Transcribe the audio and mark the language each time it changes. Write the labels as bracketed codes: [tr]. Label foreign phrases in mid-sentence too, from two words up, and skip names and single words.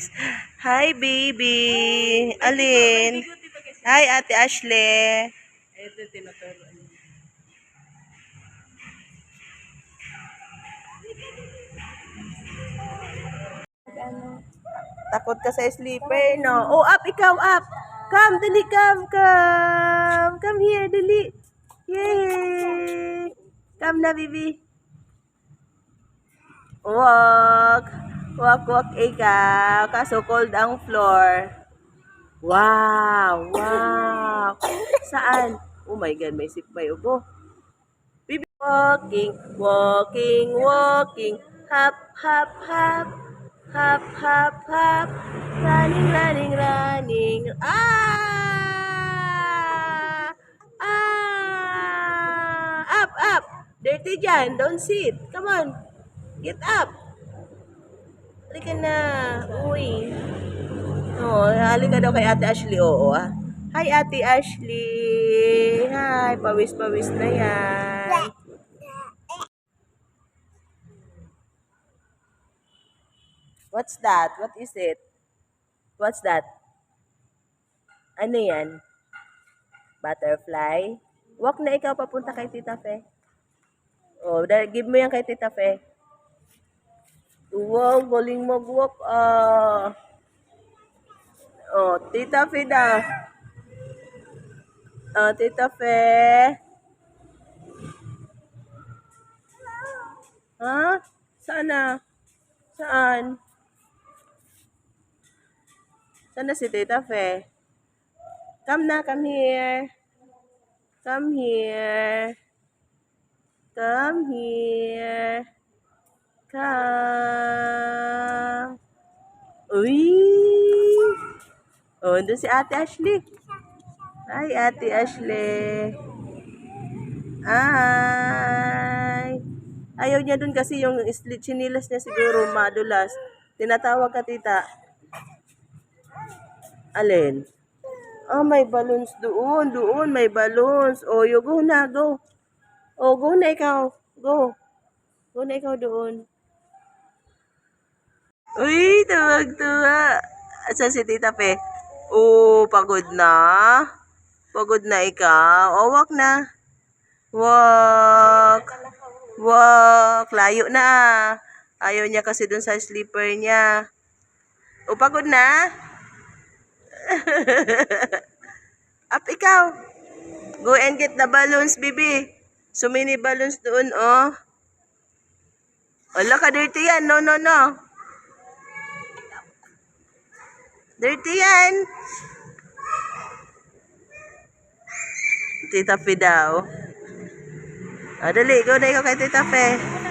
[en] Hi, baby! Alin? [tl] Hi, Ate Ashley! Takot ka sa sleeper, no? Oh, up! Ikaw, [en] up! Come, dali, come, come! Come here, dali! Yay! Come na, baby! Walk! Walk, walk, [tl] ikaw! Kaso cold ang floor. Wow! Wow! Saan? [en] Oh my God, [tl] may sipay ubo. [en] Baby, walking, walking, walking. Hop, hop, hop. Hop, hop, hop. Running, running, running. Ah! Ah! Up, up. Dirty dyan. Don't sit. Come on. Get up. [tl] Halika na. Uy. Oh, halika daw kay Ate Ashley. Oo, ah. Hi, Ate Ashley. Hi. Pawis-pawis na yan. [en] What's that? What is it? What's that? [tl] Ano yan? [en] Butterfly? [tl] Walk na ikaw papunta kay Tita Fe. Oh, give mo yan kay Tita Fe. Wow, galing mag-walk. Oh, Tita Fe daw. Oh, Tita Fe. Ha? Saan na? Saan? Saan na si Tita Fe? [en] Come na, come here. Come here. Come here. Come. [tl] Uy! Oh, doon si Ate Ashley. Hi, Ate Ashley. Hi. Ayaw niya dun kasi yung chinilas niya siguro madulas. Tinatawag ka, tita. Alin? Oh, may balloons doon. Doon, may balloons. [en] Oh, you go na, go. Oh, go [tl] na ikaw. [en] Go. [tl] Go na ikaw doon. Uy, tuwag-tuwa. Asan si Tita Pe? Oh, pagod na. Pagod na ikaw. Oh, walk na. [en] Walk. Walk. Layo na. [tl] Ayaw niya kasi dun sa sleeper niya. O, pagod na? Up, ikaw. [en] Go and get the balloons, baby. So many balloons doon, oh. [tl] Wala ka, [en] dirty yan. No, no, no. Dirty yan. [tl] Tita Fe daw. Dali, go na ikaw kay Tita Fe.